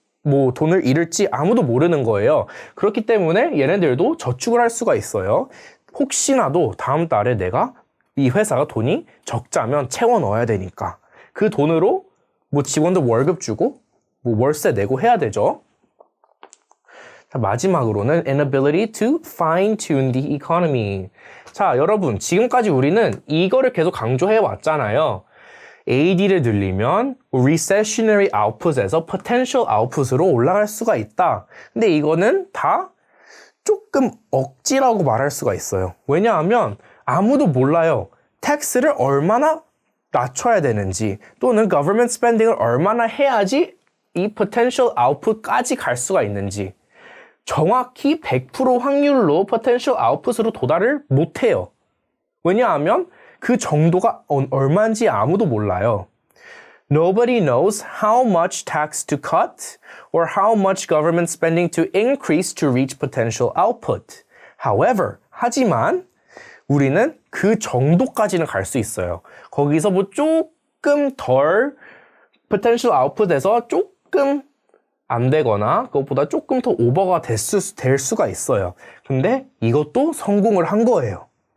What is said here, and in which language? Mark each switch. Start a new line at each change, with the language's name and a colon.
Korean: 뭐 돈을 잃을지 아무도 모르는 거예요. 그렇기 때문에 얘네들도 저축을 할 수가 있어요. 혹시나도 다음 달에 내가 이 회사가 돈이 적자면 채워 넣어야 되니까 그 돈으로 뭐 직원들 월급 주고 뭐 월세 내고 해야 되죠. 자, 마지막으로는
English: inability to fine-tune the economy.
Korean: 자, 여러분, 지금까지 우리는 이거를 계속 강조해 왔잖아요. AD를 늘리면 recessionary output에서 potential output으로 올라갈 수가 있다. 근데 이거는 다 조금 억지라고 말할 수가 있어요. 왜냐하면 아무도 몰라요. 텍스를 얼마나 낮춰야 되는지 또는 government spending을 얼마나 해야지 이 potential output까지 갈 수가 있는지. 정확히 100% 확률로 potential output으로 도달을 못해요. 왜냐하면 그 정도가 얼마인지 아무도 몰라요.
English: Nobody knows how much tax to cut or how much government spending to increase to reach potential output.
Korean: However, 하지만 우리는 그 정도까지는 갈 수 있어요. 거기서 뭐 조금 덜 potential output에서 조금 안 되거나 그것보다 조금 더 오버가 될 수가 있어요. 근데 이것도 성공을 한 거예요.